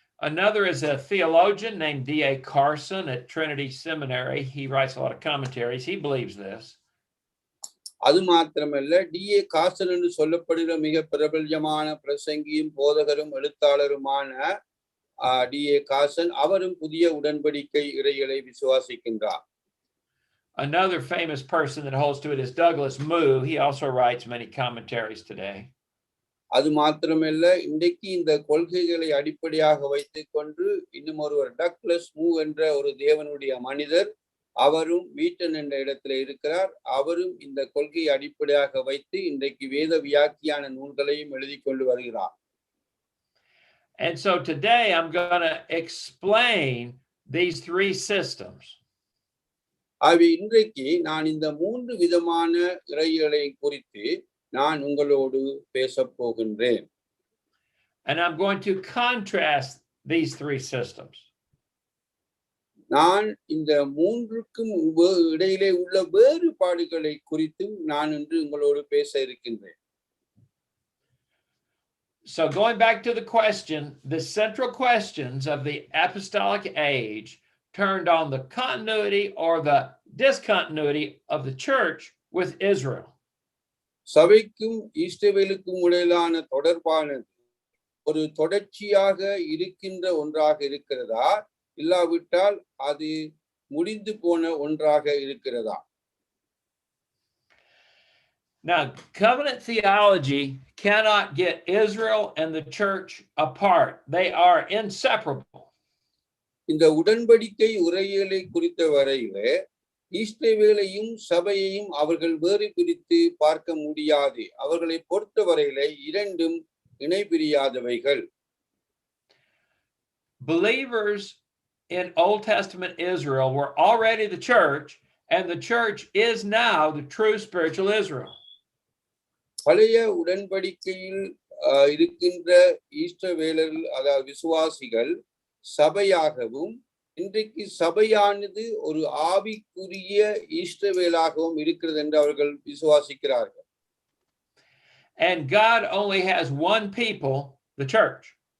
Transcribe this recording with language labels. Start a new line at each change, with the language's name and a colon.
English: Another is a theologian named D.A. Carson at Trinity Seminary. He writes a lot of commentaries. He believes this.
Tamil: அது மாத்திரமல்ல, D.A. காசன் என்று சொல்லப்படுகிற மிக பிரபல்யமான பிரசங்கியும் போதகரும் எழுத்தாளருமான D.A. காசன் அவரும் புதிய உடன்படிக்கை இறைகளை விசுவாசிக்கின்றார்.
English: Another famous person that holds to it is Douglas Moo. He also writes many commentaries today.
Tamil: அது மாத்திரமல்ல, இன்றைக்கு இந்த கொள்கைகளை அடிப்படையாக வைத்துக் கொண்டு இன்னும் ஒருவர் டக்ளஸ் மூ என்ற ஒரு தேவனுடைய மனிதர், அவரும் வீட்டன் என்ற இடத்துல இருக்கிறார். அவரும் இந்த கொள்கையை அடிப்படையாக வைத்து இன்றைக்கு வேத வியாக்கியான நூல்களையும் எழுதி கொண்டு வருகிறார்.
English: And so today I'm going to explain these three systems.
Tamil: ஆகவே இன்றைக்கு நான் இந்த 3 விதமான இறைகளை குறித்து நான் உங்களோடு பேசப் போகின்றேன்.
English: And I'm going to contrast these three systems.
Tamil: நான் இந்த 3க்கும் இடையிலே உள்ள வேறுபாடுகளை குறித்தும் நான் இன்று உங்களோடு பேச இருக்கின்றேன்.
English: So going back to the question, the central questions of the apostolic age turned on the continuity or the discontinuity of the church with Israel.
Tamil: சபைக்கும் இஸ்ரவேலுக்கும் இடையிலான தொடர்பானது ஒரு தொடர்ச்சியாக இருக்கின்ற ஒன்றாக இருக்கிறதா, இல்லாவிட்டால் அது முடிந்து போன ஒன்றாக இருக்கிறதா?
English: Now, covenant theology cannot get Israel and the church apart. They are inseparable.
Tamil: இந்த உடன்படிக்கை உரையியலை குறித்த வரையிலே இஸ்ரவேலையும் சபையையும் அவர்கள் வேறு பிரித்து பார்க்க முடியாது. அவர்களை பொறுத்தவரையிலே இரண்டும் இணை பிரியாதவைகள்.
English: Believers in Old Testament Israel were already the church, and the church is now the true spiritual Israel.
Tamil: பழைய உடன்படிக்கையில் இருக்கின்ற இஸ்ரவேலர்கள், அதாவது விசுவாசிகள் சபையாகவும், இன்றைக்கு சபையானது ஒரு ஆவிக்குரிய இஸ்ரவேலாகவும் இருக்கிறது என்று அவர்கள் விசுவாசிக்கிறார்கள்.
English: And God only has one people, the church.